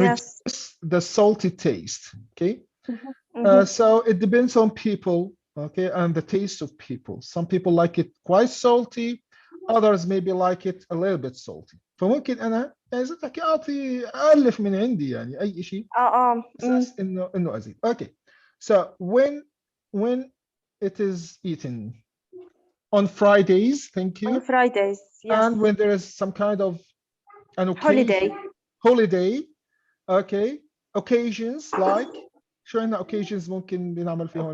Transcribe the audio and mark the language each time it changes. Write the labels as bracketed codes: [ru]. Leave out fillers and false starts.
[en] reduce the salty taste, okay. Mhm. So it depends on people, okay, and the taste of people. Some people like it quite salty, others maybe like it a little bit salty. [ar] فممكن انا يعني زي لك اعطي الف من عندي يعني اي شيء اساس انه ازيد. [en] Okay, so when it is eaten on Fridays, thank you, On Fridays, yes. and when there is some kind of an occasion, holiday, okay, occasions like [ar] شو عندنا [en] occasions [ar] ممكن بنعمل فيهم